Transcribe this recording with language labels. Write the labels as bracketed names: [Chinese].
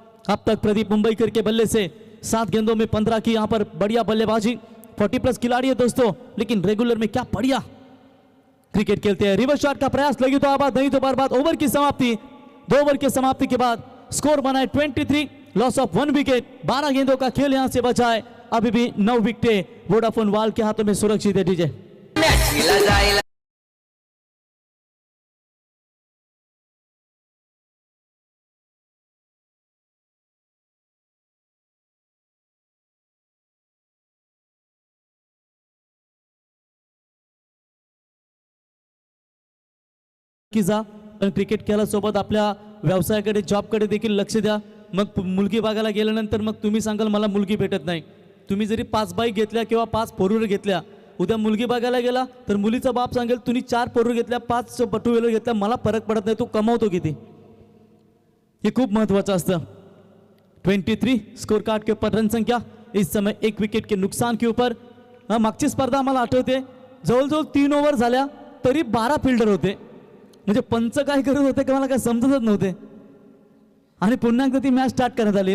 [Hindi] अब तक प्रदीप मुंबईकर के बल्ले से 7 गेंदों में 15 की यहां पर बढ़िया बल्लेबाजी, 40+ खिलाड़ी है दोस्तों, लेकिन रेगुलर में क्या बढ़िया क्रिकेट खेलते हैं। रिवर्स शॉट का प्रयास, लगी तो आबाद नहीं तो बर्बाद। ओवर की समाप्ति, 2 ओवर की समाप्ति के बाद स्कोर बना है 23, लॉस ऑफ 1 विकेट। 12 गेंदों का खेल यहां से बचा है, अभी भी 9 विकेटें वोडाफोन वाल के हाथों में सुरक्षित है। [Marathi] डीजे क्रिकेट खेळासोबत आपल्या व्यवसायाकडे जॉबकडे देखील लक्ष द्या। मग मुलगी बघायला गेल्यानंतर मग तुम्ही सांगाल मला मुलगी भेटत नाही, तुम्ही जरी 5 बाईक घेतल्या किंवा 5 फोर व्हीलर घेतल्या, उद्या मुलगी बघायला गेला तर मुलीचा बाप सांगेल तुम्ही 4 फोर व्हीलर घेतल्या 5 टू व्हीलर घेतल्या, मला फरक पडत नाही, तू कमावतो किती, हे खूप महत्वाचं असतं। [Hindi] 23 स्कोर कार्ड के ऊपर रन संख्या इस समय 1 विकेट के नुकसान के ऊपर। [Marathi] मागची स्पर्धा मला आठवते, जवळजवळ 3 ओव्हर झाल्या तरी 12 फिल्डर होते, म्हणजे पंच काय करत होते का मला काय समजतच नव्हते, आणि पुन्हा एकदा ती मॅच स्टार्ट करण्यात आली।